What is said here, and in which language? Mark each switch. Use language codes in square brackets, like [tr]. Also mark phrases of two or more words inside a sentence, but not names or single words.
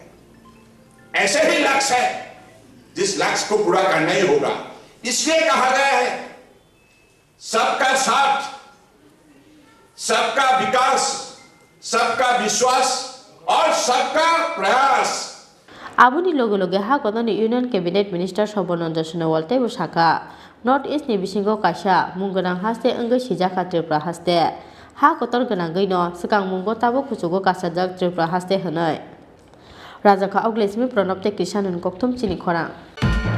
[hi] ऐसे ही लक्ष्य है जिस लक्ष्य को पूरा करना ही होगा, इसलिए कहा गया है सबका साथ, सबका विकास, सबका विश्वास और सबका प्रयास। [trp] Abuni logo ha kotoni [en] Union Cabinet Minister [trp] Sarbananda Sonowal taibo saka North East ni bisingo kaisa munggonang haste enggai sijaka Tripura haste ha kotor gananggai no sikang munggo tabo kuchugo kasajak Tripura haste honai Raja ka Auglesmi Pranab te Kishan Koktum Chini Khorang